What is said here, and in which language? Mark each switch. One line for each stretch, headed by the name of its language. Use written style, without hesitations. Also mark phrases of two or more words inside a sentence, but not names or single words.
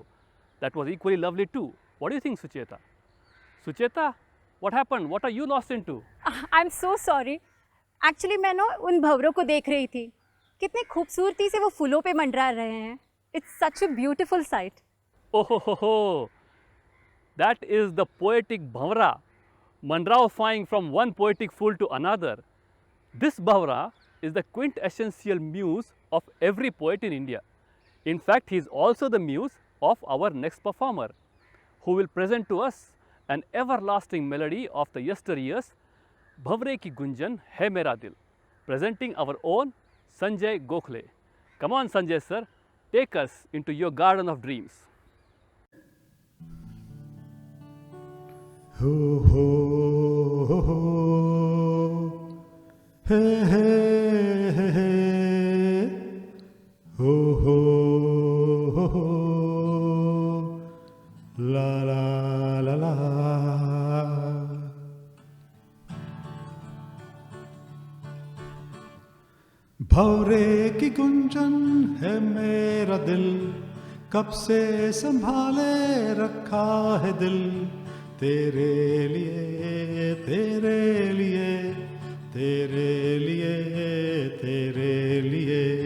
English: That was equally lovely too. What do you think, Sucheta? Sucheta, what happened? What are you lost into? I'm so sorry. Actually,
Hindi: मैं ना उन भंवरों को देख रही थी. कितने खूबसूरती से वो फूलों पे मंडरा रहे हैं.
English: It's such a beautiful sight. Oh ho ho ho! That is the poetic bhavra, mandraofying from one poetic fool to another. This bhavra is the quintessential muse of every poet in India. In fact, he is also the muse of our next performer, who will present to us an everlasting melody of the yesteryears, Bhavre ki gunjan hai mera dil, presenting our own Sanjay Gokhale. Come on, Sanjay sir, take us into your garden of dreams. Ho ho ho ho, hey hey hey hey, ho ho ho ho, la la la la.
Hindi: भंवरे की गुंजन है मेरा दिल, कब से संभाले रखा है दिल, तेरे लिए तेरे लिए तेरे लिए तेरे लिए।